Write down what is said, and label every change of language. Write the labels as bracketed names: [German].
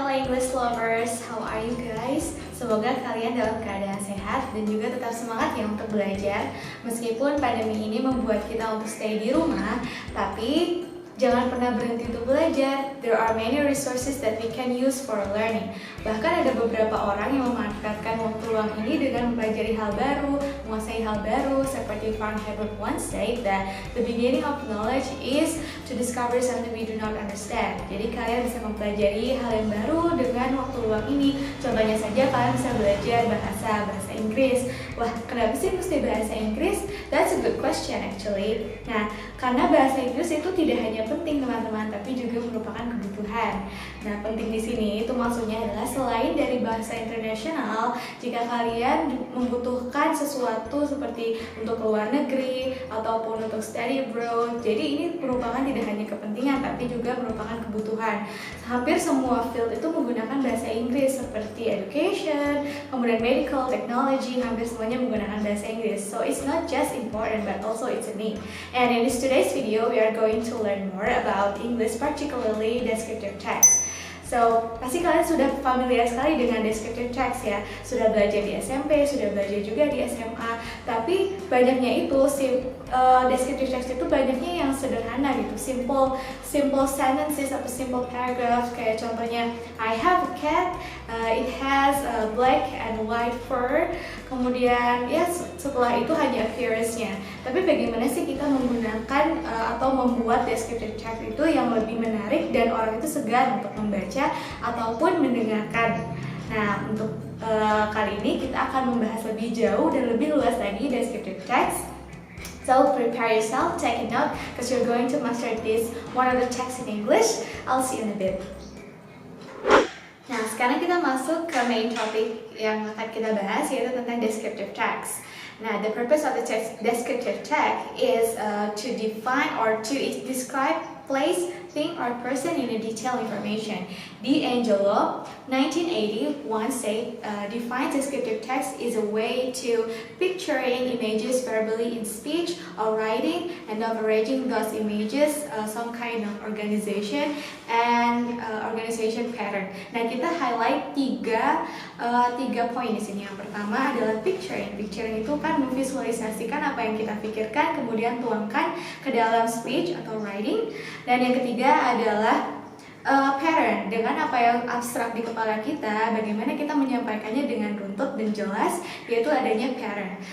[English] English lovers, how are you guys? [Indonesian] Semoga kalian dalam keadaan sehat dan juga tetap semangat ya untuk belajar. Meskipun pandemi ini membuat kita untuk stay di rumah, tapi jangan pernah berhenti untuk belajar. [English] There are many resources that we can use for learning. [Indonesian] Bahkan ada beberapa orang yang memanfaatkan waktu luang ini dengan mempelajari hal baru, menguasai hal baru, seperti Frank Herbert [English] once said that the beginning of knowledge is to discover something we do not understand. [Indonesian] Jadi kalian bisa mempelajari hal yang baru dengan waktu luang ini. Contohnya saja kalian bisa belajar bahasa Inggris. Wah, kenapa sih mesti bahasa Inggris? [English] That's a good question actually. [Indonesian] Nah, karena bahasa Inggris itu tidak hanya penting teman-teman, tapi juga merupakan kebutuhan. Nah, penting di sini itu maksudnya adalah selain dari bahasa internasional, jika kalian membutuhkan sesuatu seperti untuk ke luar negeri ataupun untuk study abroad, jadi ini merupakan tidak hanya kepentingan tapi juga merupakan kebutuhan. Hampir semua field itu menggunakan bahasa Inggris seperti education, kemudian medical, technology, hampir semuanya menggunakan bahasa Inggris. [English] So it's not just important but also it's a need. And in today's video we are going to learn more about English, particularly descriptive text. [Indonesian] So, pasti kalian sudah familiar sekali dengan descriptive text ya. Sudah belajar di SMP, sudah belajar juga di SMA. Tapi banyaknya itu descriptive text itu banyaknya yang sederhana gitu, [English] simple sentences [Indonesian] atau [English] simple paragraphs. Kayak contohnya, I have a cat, it has a black and white fur. [Indonesian] Kemudian ya setelah itu hanya appearance-nya. Tapi bagaimana sih kita menggunakan atau membuat descriptive text itu yang lebih menarik dan orang itu segan untuk membaca ataupun mendengarkan. Nah, untuk kali ini kita akan membahas lebih jauh dan lebih luas lagi descriptive text. [English] So prepare yourself, take a note, because you're going to master this one of the texts in English. I'll see you in a bit. [Indonesian] Nah, sekarang kita masuk ke [English] main topic [Indonesian] yang akan kita bahas, yaitu tentang descriptive text. [English] Nah, the purpose of the descriptive text is to define or to describe place, thing, or person in a detailed information. D'Angelo, 1980, once said, defines descriptive text is a way to picturing images verbally in speech or writing and averaging those images some kind of organization and organization pattern. [Indonesian] Nah, kita highlight tiga poin di sini. Yang pertama adalah picturing. Picturing itu kan memvisualisasikan apa yang kita pikirkan, kemudian tuangkan ke dalam speech atau writing. Dan yang ketiga adalah pattern, dengan apa yang abstrak di kepala kita, bagaimana kita menyampaikannya dengan runtut dan jelas, yaitu adanya pattern.